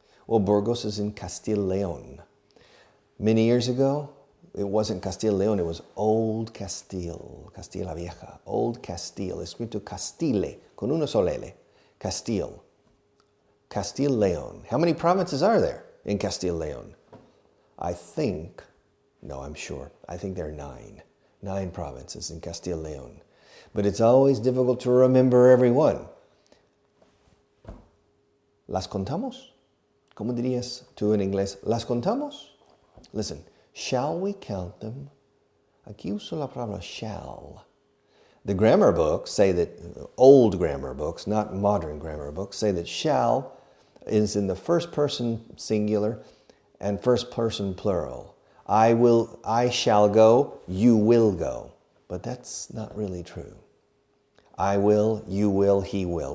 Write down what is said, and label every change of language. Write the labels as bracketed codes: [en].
[en] Well, Burgos is in Castile-León. Many years ago, it wasn't Castile-León, it was Old Castile, Castilla Vieja, Old Castile, [es] escrito Castile, con una sola L, [en] Castile, Castile-León. How many provinces are there in Castile-León? I'm sure, I think there are 9. 9 provinces in Castile-León. But it's always difficult to remember every one. [es] ¿Las contamos? ¿Cómo dirías tú en inglés? ¿Las contamos? [en] Listen, shall we count them? [es] Aquí uso la palabra shall. [en] The grammar books say that, old grammar books, not modern grammar books, say that shall is in the first person singular and first person plural. I shall go, you will go. But that's not really true. I will, you will, he will.